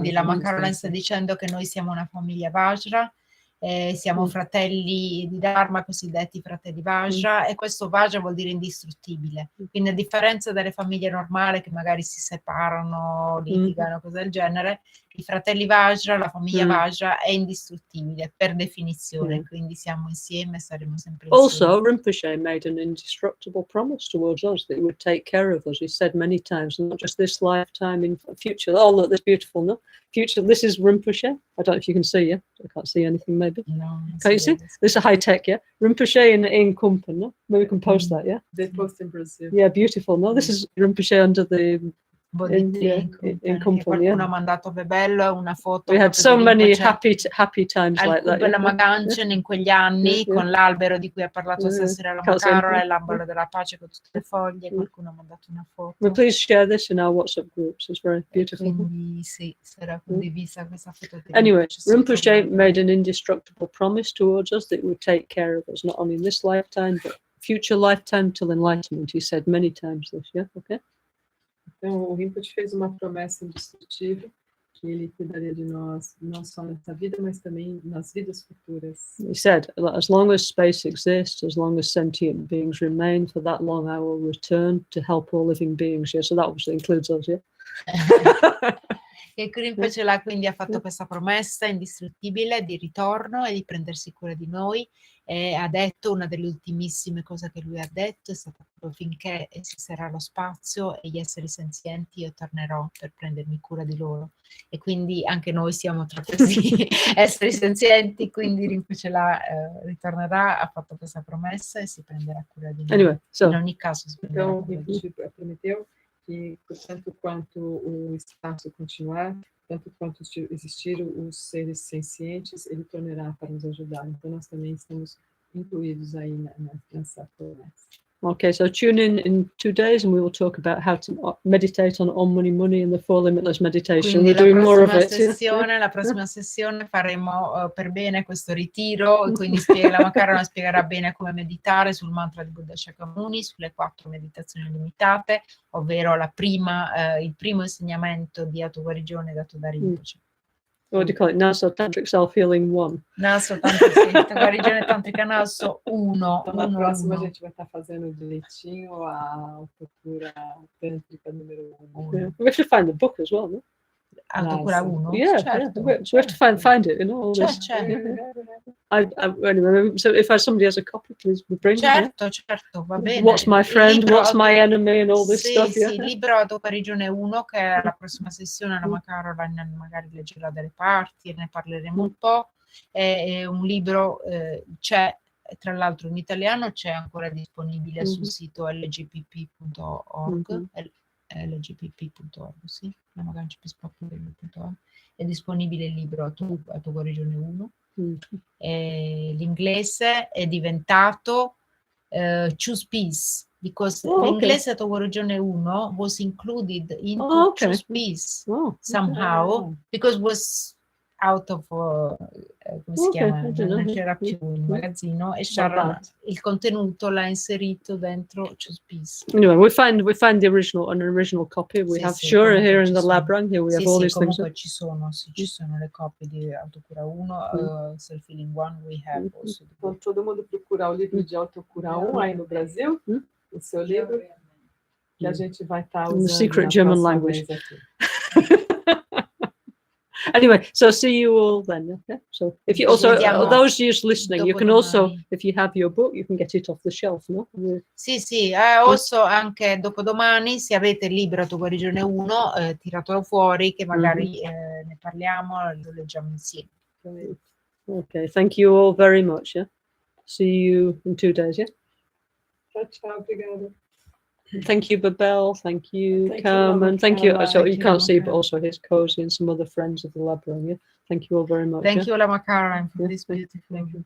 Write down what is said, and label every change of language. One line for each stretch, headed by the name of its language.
Italian: Quindi Lama Caroline sta dicendo che noi siamo una famiglia Vajra, siamo fratelli di Dharma, cosiddetti fratelli Vajra, e questo Vajra vuol dire indistruttibile. Quindi a differenza delle famiglie normali che magari si separano, litigano, cose del genere, i fratelli Vajra, la famiglia Vajra è indistruttibile per definizione, quindi siamo insieme e saremo sempre insieme.
English: Also, Rinpoche made an indestructible promise towards us that he would take care of us. He said many times, not just this lifetime, in future. Oh, look, this beautiful, no? Future, this is Rinpoche. I don't know if you can see, yeah? I can't see anything, maybe. No, can you see? This is high tech, yeah? Rinpoche in Kumpen, no? Maybe we can post that, yeah? They post in Brazil. Yeah, beautiful, no? This is Rinpoche under the...
Italian: in Kumpen, qualcuno ha mandato Bebel una foto.
English: We had so many happy times like that.
Italian: Lama Gangchen in quegli anni con l'albero di cui ha parlato stasera Lama Caroline, l'albero della pace con tutte le foglie, qualcuno ha mandato una foto.
English: But please share this in our WhatsApp groups. It's very beautiful.
Italian: Quindi sì, sarà condivisa questa foto.
English: Anyway, Rinpoche made an indestructible promise towards us that he would take care of us, not only in this lifetime, but future lifetime till enlightenment. He said many times this, yeah? Okay?
Portuguese: Então, o Rinpoche fez uma promessa indestrutível, que ele cuidaria de nós, não só nessa vida, mas também nas vidas futuras.
English: He said, as long as space exists, as long as sentient beings remain, for that long I will return to help all living beings. Yeah, so that obviously includes us, yeah?
Italian: E Rinpoche là quindi ha fatto questa promessa indistruttibile di ritorno e di prendersi cura di noi, e ha detto, una delle ultimissime cose che lui ha detto è stata proprio: finché esisterà lo spazio e gli esseri senzienti io tornerò per prendermi cura di loro. E quindi anche noi siamo tra questi esseri senzienti, quindi Rinpoche là ritornerà, ha fatto questa promessa e si prenderà cura di noi.
English: Anyway, so
Italian: In ogni caso si prenderà
Portuguese: Então,
Italian: cura di noi.
Portuguese: Rinpoche prometeu que, tanto quanto o espaço continuar, tanto quanto existir os seres sencientes, ele tornará para nos ajudar. Então, nós também estamos incluídos aí nessa promessa.
English: okay, so tune in 2 days and we will talk about how to meditate on Om Mani Mani and the Four Limitless Meditation.
Italian: Quindi
English: We're doing more of
Italian: la prossima sessione faremo per bene questo ritiro, quindi Lama Caroline spiegherà bene come meditare sul mantra di Buddha Shakyamuni, sulle 4 meditazioni limitate, ovvero il primo insegnamento di autoguarigione dato da Rinpoche.
English: What do you call it? Naso Tantric Self-Healing 1.
Italian: Naso Tantric, guarigione tantrica Naso 1.
Portuguese: Então, na próxima a gente vai estar fazendo direitinho a autocura tântrica número 1.
English: Yeah. We have to find the book as well, no?
Portuguese: Autocura 1?
English: Yeah,
Italian: certo.
English: yeah. So we have to find it, you know, all this. Anyway, so if somebody has a copy, please bring it.
Italian: Certo, va bene.
English: What's my friend, what's my enemy and all this stuff.
Italian: Sì, libro Autoguarigione 1, che è la prossima sessione, Lama Caroline magari leggerà delle parti e ne parleremo un po'. È un libro, c'è, tra l'altro in italiano, c'è ancora disponibile sul sito lgpp.org. lgpp.org, sì, lamagangchen.org, è disponibile il libro Autoguarigione 1. L'inglese è diventato Choose Peace, because l'inglese Autoguarigione 1
English: was included into Choose Peace somehow, because was out of
Italian: come si chiama, non c'era più il magazzino, e Sharon il contenuto l'ha inserito dentro Choose Peace.
English: Anyway, we find the original copy. We have Shura here in the Labrang. Here we have all these things.
Italian: Ci sono le copie di Autocura 1, Self-Healing 1,
English: we have also.
Portuguese: Então, todo mundo procurar o livro de Autocura 1 aí no Brasil, o seu livro, que a gente vai estar usando.
English: Secret German language. Anyway, so see you all then. Okay? So if you also, those just listening, you can also, if you have your book, you can get it off the shelf, no?
Italian: Sì, also anche dopodomani, se avete il libro Autoguarigione 1, tiratelo fuori, che magari ne parliamo, lo leggiamo insieme.
English: Okay, thank you all very much. Yeah, see you in 2 days. Yeah.
Portuguese: Ciao, obrigada.
English: Thank you, Babel. Thank you, Carmen. Thank you. So you can't see, but also his cozy and some other friends of the Labrang. Yeah. Thank you all very much. Thank you, Lama Caroline, for this beautiful.